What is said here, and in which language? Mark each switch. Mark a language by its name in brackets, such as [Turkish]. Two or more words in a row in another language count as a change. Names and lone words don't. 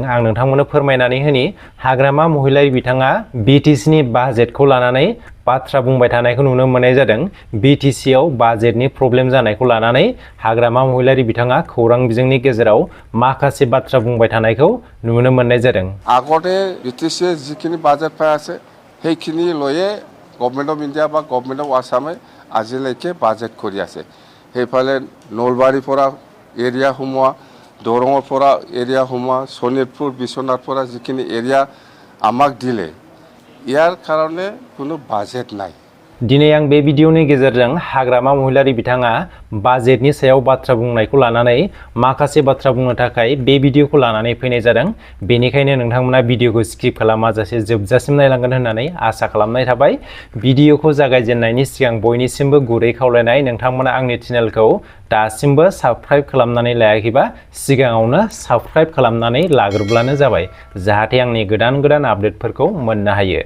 [Bodo] आं नोंथांमोननो फोरमायनानै होनि हाग्रामा महिलारि बिथाङा बिटिसिनि बाजेटखौ लानानै बाथ्रा बुंबाय थानायखौ नुनो मोननाय जादों। बिटिसिआव बाजेटनि प्रब्लेम जानायखौ लानानै हाग्रामा महिलारि बिथाङा खौरां बिजोंनि गेजेराव माखासे बाथ्रा बुंबाय थानायखौ नुनो मोननाय जादों। [Assamese] আগতে বিটিসিয়ে যিখিনি বাজেট পাই আছে সেইখিনি লৈয়ে [English] Government of India [Assamese] বা [English] Government of Assam [Assamese] আজিলৈকে বাজেট কৰি আছে। সেইফালে নলবাৰীৰ পৰা এৰিয়া সোমোৱা, দৰঙৰ পৰা এৰিয়া সোমোৱা, শোণিতপুৰ বিশ্বনাথৰ পৰা যিখিনি এৰিয়া আমাক দিলে ইয়াৰ কাৰণে কোনো বাজেট নাই। [Bodo] दिनै आं बे भिडियोनि गेजेरजों हाग्रामा महिलारि बिथाङा बाजेटनि सायाव बाथ्रा बुंनायखौ लानानै माखासे बाथ्रा बुंनो थाखाय बे भिडियोखौ लानानै फैनाय जादों। बेनिखायनो नोंथांमोना भिडियोखौ स्किप खालामाजासे जोबजासिम नायलांगोन होननानै आसा खालामनाय थाबाय। भिडियोखौ जागायजेननायनि सिगां बयनिसिमबो गुरै खावलायनाय, नोंथांमोना आंनि चेनेलखौ दासिमबो साबस्क्राइब खालामनानै लायाखैबा सिगाङावनो साबस्क्राइब खालामनानै लाग्रोब्लानो जाबाय, जाहाथे आंनि गोदान आपडेटफोरखौ मोननो हायो।